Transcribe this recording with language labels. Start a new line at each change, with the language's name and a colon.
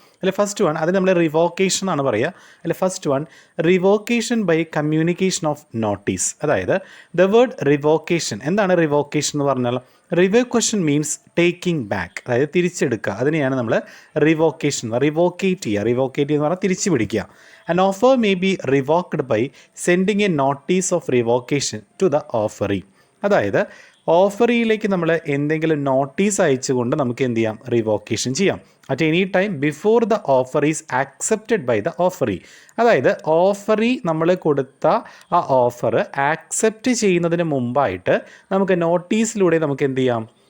Malayalam: അതിൽ first one, അത് നമ്മൾ റിവോക്കേഷൻ ആണ് പറയുക. അതിൽ first one, revocation by communication of notice. അതായത് ദ വേർഡ് റിവോക്കേഷൻ, എന്താണ് റിവോക്കേഷൻ എന്ന് പറഞ്ഞാൽ?
English: revocation means taking back,
Malayalam: അതായത് തിരിച്ചെടുക്കുക. അതിനെയാണ് നമ്മൾ റിവോക്കേഷൻ, റിവോക്കേറ്റ് ചെയ്യുക. റിവോക്കേറ്റ് എന്ന് പറഞ്ഞാൽ തിരിച്ചു പിടിക്കുക.
English: An offer may be revoked by sending a notice of revocation to the offeree.
Malayalam: അതായത് ഓഫറിയിലേക്ക് നമ്മൾ എന്തെങ്കിലും നോട്ടീസ് അയച്ചുകൊണ്ട് നമുക്ക് എന്ത് ചെയ്യാം?
English: Revocation ചെയ്യാം at any time before the offer is accepted by the offeree.
Malayalam: അതായത് ഓഫറി നമ്മൾ കൊടുത്ത ആ ഓഫർ ആക്സെപ്റ്റ് ചെയ്യുന്നതിന് മുമ്പായിട്ട് നമുക്ക് നോട്ടീസിലൂടെ നമുക്ക് എന്ത് ചെയ്യാം?